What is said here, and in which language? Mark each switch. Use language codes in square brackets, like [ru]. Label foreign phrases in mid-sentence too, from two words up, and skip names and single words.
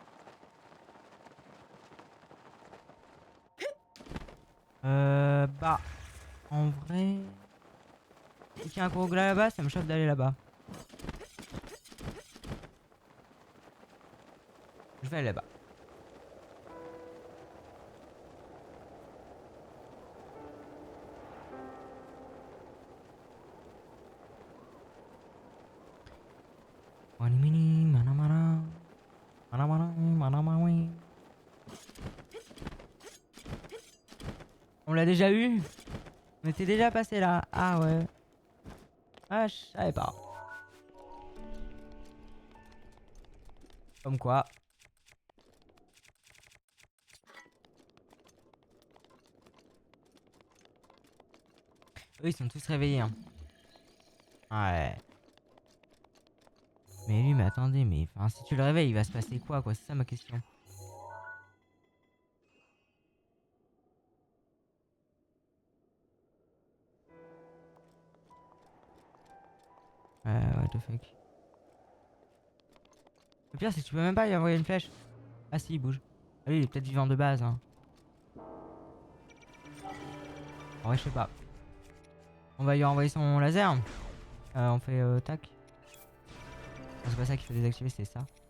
[fr] Bah, en vrai. Dès qu'il y a un Kurogla là-bas, ça me chauffe d'aller là-bas. Je vais aller là-bas. Wanimini, manamara. Manamara, manamari. On l'a déjà eu? On était déjà passé là. Ah ouais. Ah, je savais pas. Comme quoi. Eux, ils sont tous réveillés. Hein. Ouais. Mais lui, mais attendez, mais enfin, si tu le réveilles, il va se passer quoi, C'est ça ma question. [en] What the fuck. [fr] Le pire, c'est que tu peux même pas lui envoyer une flèche. Ah si, il bouge. Ah lui, il est peut-être vivant de base. Hein. En vrai, je sais pas. On va lui envoyer son laser. On fait tac. Ah, c'est pas ça qu'il faut désactiver, c'est ça.